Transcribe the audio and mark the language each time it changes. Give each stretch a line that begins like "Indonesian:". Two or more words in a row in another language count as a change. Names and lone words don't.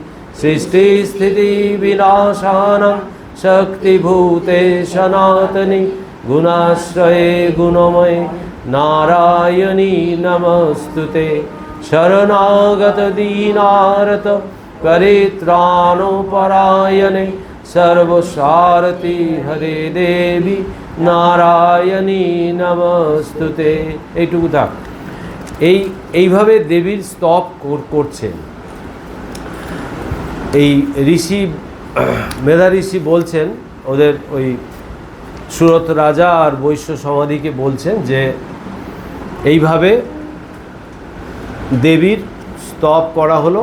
Sanskrit: सृष्टिस्थितिविनाशानां शक्तिभूते सनातनी गुणाश्रये गुणमये नारायणी नमस्तुते शरणागत दीनार्त परित्राणोपरायणे सर्वसारथि हरे देवी नारायणी नमस्तुते।
Bangla: এইটুকু থাক। এইভাবে দেবীর স্তব করছেন। এই ঋষি মেধা ঋষি বলছেন ওদের ওই সুরত রাজা আর বৈশ্য সমাধিকে বলছেন যে এইভাবে দেবীর স্তব করা হলো।